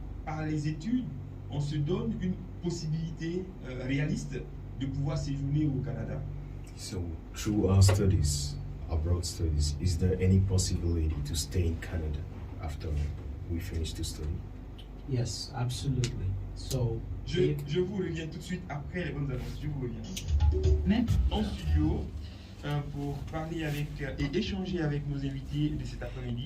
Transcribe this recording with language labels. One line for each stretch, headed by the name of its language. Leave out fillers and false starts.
French: par les études, on se donne une possibilité réaliste de pouvoir séjourner au Canada?
English: So, through our studies, abroad studies, is there any possibility to stay in Canada after we finish to study? Yes, absolutely. So,
French: Je vous reviens tout de suite après les bonnes annonces. Je vous reviens. En studio, pour parler avec et échanger avec nos invités de cet après-midi.